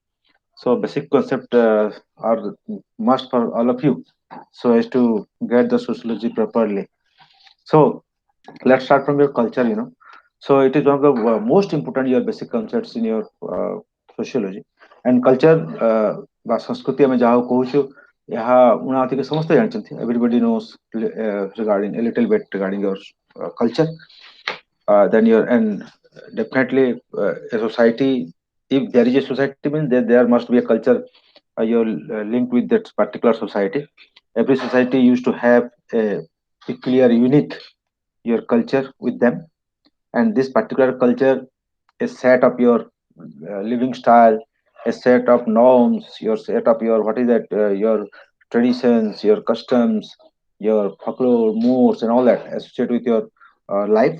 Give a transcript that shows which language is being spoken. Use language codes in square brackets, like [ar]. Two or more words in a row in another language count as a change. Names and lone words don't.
[en] So basic concept are must for all of you so as to get the sociology properly. So let's start from your culture. So it is one of the most important your basic concepts in your sociology. And culture [or] ବା ସଂସ୍କୃତି ଆମେ ଯାହାକୁ କହୁଛୁ ଏହା ଉଣାତିକେ ସମସ୍ତେ ଜାଣିଛନ୍ତି. [en] Everybody knows regarding a little bit regarding your culture. Then your and definitely a society, if there is a society means there must be a culture you're linked with that particular society. Every society used to have a peculiar unique your culture with them, and this particular culture is set up your living style, a set of norms, your set up your what is that your traditions, your customs, your folklore, modes, and all that associated with your life.